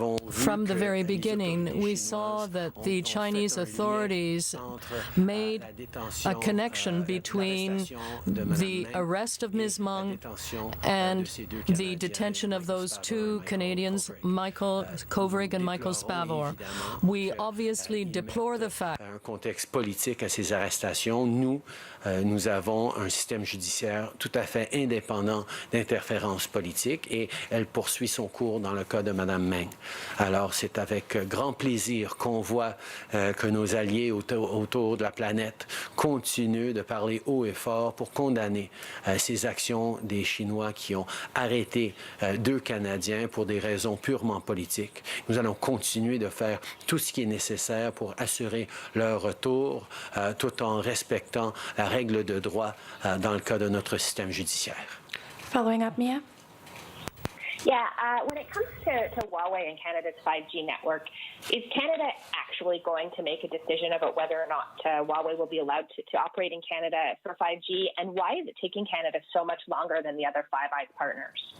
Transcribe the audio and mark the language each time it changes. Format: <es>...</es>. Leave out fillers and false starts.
<en>from the very beginning, we saw that the Chinese authorities made a connection between the arrest of Ms. Meng and the detention of those 2 Canadians, Michael Kovrig and Michael Spavor. We obviously deplore the fact.</en> <fr>Un contexte politique à ces arrestations, nous avons un système judiciaire tout à fait indépendant d'interférences politiques et elle poursuit son cours dans le cas de Madame Meng. Alors, c'est avec grand plaisir qu'on voit que nos alliés autour de la planète continuent de parler haut et fort pour condamner ces actions des Chinois qui ont arrêté 2 Canadiens pour des raisons purement politiques. Nous allons continuer de faire tout ce qui est nécessaire pour assurer leur retour, tout en respectant la règle de droit dans le cas de notre système judiciaire.</fr> <en>Following up, Mia. Yeah, when it comes to Huawei and Canada's 5G network, is Canada actually going to make a decision about whether or not Huawei will be allowed to operate in Canada for 5G? And why is it taking Canada so much longer than the other Five Eyes partners?</en>